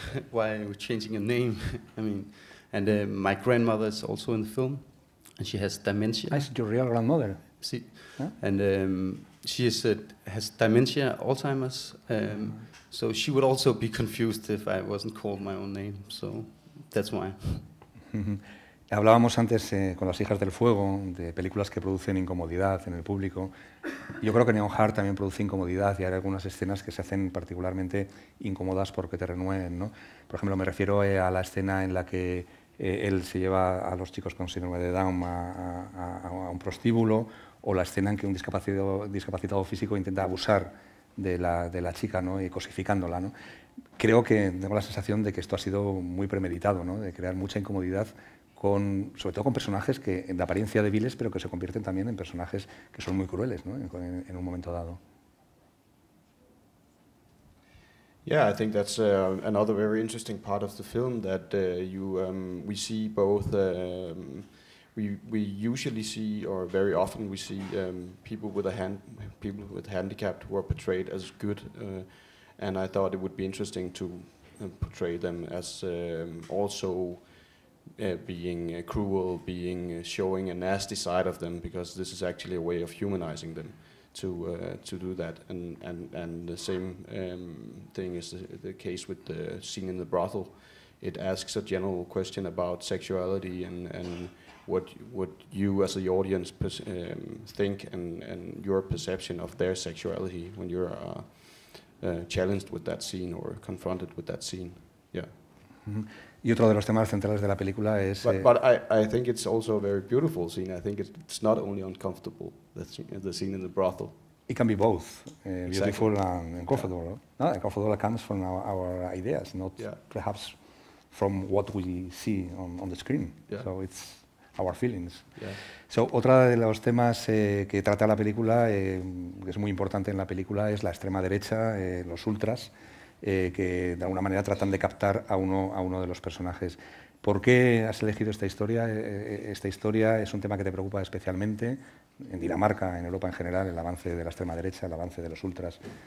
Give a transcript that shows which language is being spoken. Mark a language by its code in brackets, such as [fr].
[en] Why are we changing a name? I mean, and my grandmother is also in the film, and she has dementia. Is your real grandmother? See, huh? And she has dementia, Alzheimer's. So she would also be confused if I wasn't called my own name. So that's why. [es] Hablábamos antes con Las hijas del fuego de películas que producen incomodidad en el público. Yo creo que Neonheart también produce incomodidad y hay algunas escenas que se hacen particularmente incómodas porque te renueven, ¿no? Por ejemplo, me refiero a la escena en la que él se lleva a los chicos con síndrome de Down a un prostíbulo, o la escena en que un discapacitado físico intenta abusar de la chica, ¿no? Y cosificándola, ¿no? Creo que tengo la sensación de que esto ha sido muy premeditado, ¿no? De crear mucha incomodidad, sobre todo con personajes que de apariencia débiles, pero que se convierten también en personajes que son muy crueles, ¿no? en un momento dado. [en] Yeah, I think that's another very interesting part of the film, that we see both. We usually see, or very often we see, people with handicap who are portrayed as good, and I thought it would be interesting to portray them as also being cruel, showing a nasty side of them, because this is actually a way of humanizing them to do that. And the same thing is the case with the scene in the brothel. It asks a general question about sexuality and what you as the audience think and your perception of their sexuality when you're challenged with that scene or confronted with that scene. Yeah. [es] Y otro de los temas centrales de la película es... [en] But I think it's also a very beautiful scene. I think it's not only uncomfortable, the scene in the brothel. It can be both, beautiful Exactly. and uncomfortable. No, uncomfortable comes from our ideas, not perhaps from what we see on the screen. Yeah. So it's our feelings. Yeah. [es] So, otro de los temas que trata la película, que es muy importante en la película, es la extrema derecha, los ultras, que de alguna manera tratan de captar a uno de los personajes. ¿Por qué has elegido esta historia? Esta historia es un tema que te preocupa especialmente en Dinamarca, en Europa en general, el avance de la extrema derecha, el avance de los ultras.